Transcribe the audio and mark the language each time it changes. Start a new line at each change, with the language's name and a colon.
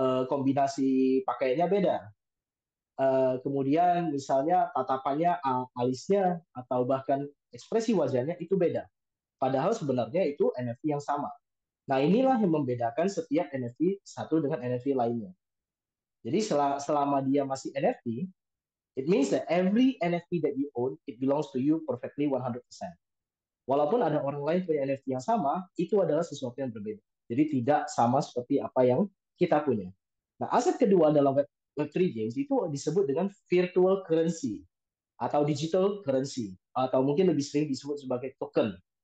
Indonesian: Kombinasi pakaiannya beda. Kemudian misalnya tatapannya, alisnya, atau bahkan ekspresi wajahnya itu beda. Padahal sebenarnya itu NFT yang sama. Nah, inilah yang membedakan setiap NFT satu dengan NFT lainnya. Jadi selama dia masih NFT,
English: it means that every NFT that you own, it belongs to you perfectly 100%.
Indonesian: Walaupun ada orang lain punya NFT yang sama, itu adalah sesuatu yang berbeda. Jadi tidak sama seperti apa yang kita punya. Nah, aset kedua dalam Web3 Games itu disebut dengan virtual currency atau digital currency atau mungkin lebih sering disebut sebagai token.